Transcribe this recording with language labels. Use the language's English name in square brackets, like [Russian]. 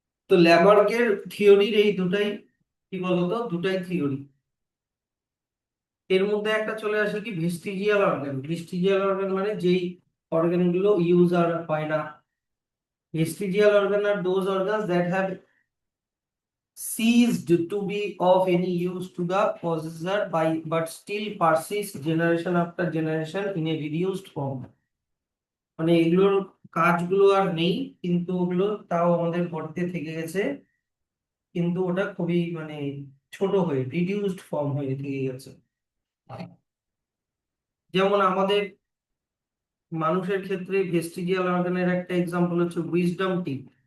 [Bangla] তো ল্যামার্কের থিওরির এই দুটাই কি বলতো, দুটাই থিওরি। এর মধ্যে একটা চলে আসে কি, ভেস্টিজিয়াল অর্গান। ভেস্টিজিয়াল অর্গান মানে যেই অর্গান গুলো ইউজ আর হয় না। [English] Vestigial organ are those organs that have ceased to be of any use to the possessor by but still persist generation after generation in a reduced form। [Bangla] মানে এগুলোর কাজগুলো আর নেই, কিন্তু ওগুলো তাও আমাদের বডিতে থেকে গেছে, কিন্তু ওটা খুবই মানে ছোট হয়ে রিডিউসড ফর্ম হয়ে থেকে গেছে। যেমন আমাদের মানুষের ক্ষেত্রে ভেস্টিজিয়াল অর্গানের একটা এক্সাম্পল হচ্ছে উইজডম টিথ।